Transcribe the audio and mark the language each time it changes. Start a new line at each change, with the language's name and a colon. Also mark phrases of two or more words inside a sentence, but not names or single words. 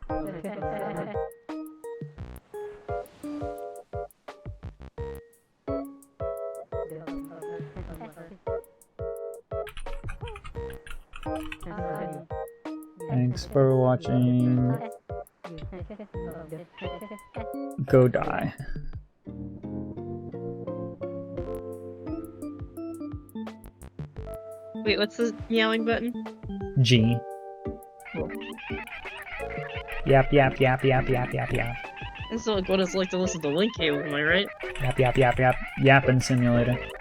English: Thanks for watching. Go die. Wait, what's the meowing button? G. Yap yap yap yap yap yap yap. That's like what it's like to listen to Link Cable, am I right? Yap yap yap yap. Yapping simulator.